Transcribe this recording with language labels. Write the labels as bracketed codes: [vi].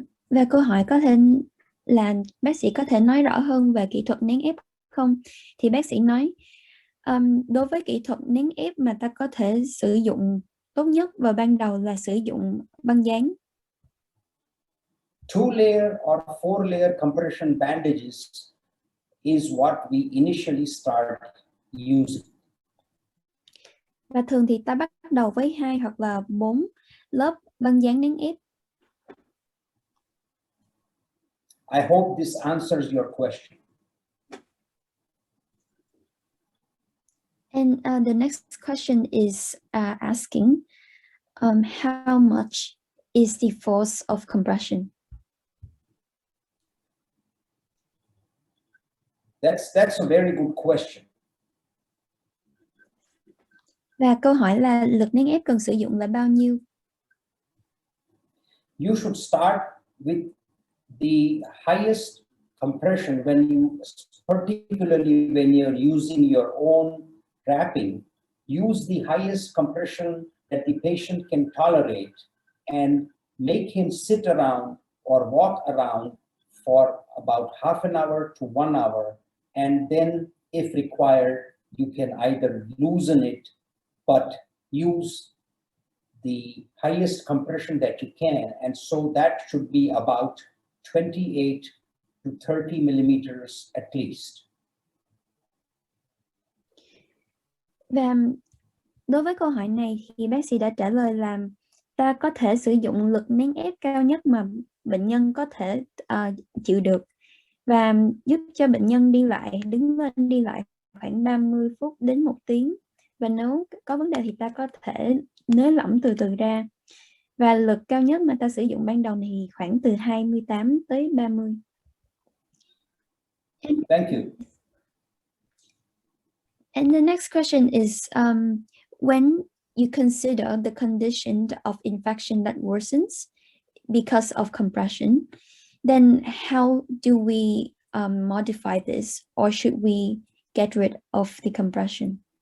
[vi] Và câu hỏi có thể là bác sĩ có thể nói rõ hơn về kỹ thuật nén ép không? Thì bác sĩ nói đối với kỹ thuật nén ép mà ta có thể sử dụng tốt nhất vào ban đầu là sử dụng băng dán. [en] 2-layer or 4-layer compression bandages is what we initially start using. [vi] Và thường thì ta bắt đầu với 2 hoặc là 4 lớp băng dán nén ép. [en] I hope this answers your question. And the next question is asking how much is the force of compression? That's a very good question. [vi] Và câu hỏi là lực nén ép cần sử dụng là bao nhiêu? [en] You should start with the highest compression particularly when you're using your own wrapping. Use the highest compression that the patient can tolerate and make him sit around or walk around for about half an hour to 1 hour. And then if required, you can either loosen it, but use the highest compression that you can. And so that should be about 28 to 30 millimeters at least. [vi] Và đối với câu hỏi này thì bác sĩ đã trả lời là ta có thể sử dụng lực nén ép cao nhất mà bệnh nhân có thể chịu được và giúp cho bệnh nhân đứng lên đi lại khoảng 30 phút đến 1 tiếng. Và nếu có vấn đề thì ta có thể nới lỏng từ từ ra. Và lực cao nhất mà ta sử dụng ban đầu này thì khoảng từ 28 tới 30. [en] Thank you. And the next question is, when you consider the condition of infection that worsens because of compression, then how do we modify this, or should we get rid of the compression?